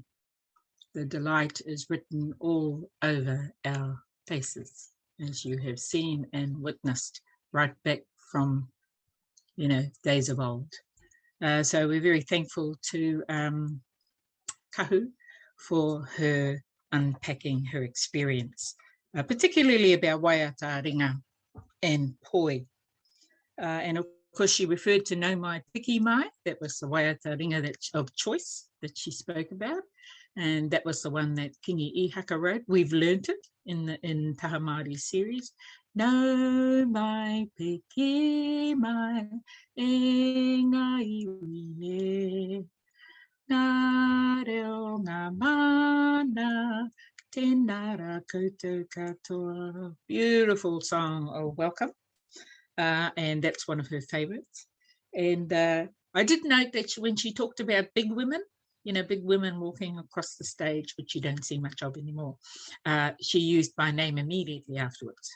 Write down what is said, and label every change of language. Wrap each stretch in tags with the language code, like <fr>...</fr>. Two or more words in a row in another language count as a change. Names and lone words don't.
<en>The delight is written all over our faces, as you have seen and witnessed right back from, days of old. So we're very thankful to Kahu for her unpacking her experience, particularly about</en> <mi>waiata ringa</mi> <en>and poi. And of course, she referred to no mai piki mai. That was the</en> <mi>waiata ringa</mi> <en>of choice that she spoke about. And that was the one that Kingi Ihaka wrote. We've learnt it in Taha Māori series.</en> <mi>No mai piki mai e ngā iwi Nā reo ngā mana tēnara koutou katoa.</mi> <en>Beautiful song of welcome. And that's one of her favorites. And I did note that when she talked about big women, big women walking across the stage, which you don't see much of anymore, she used my name immediately afterwards.</en>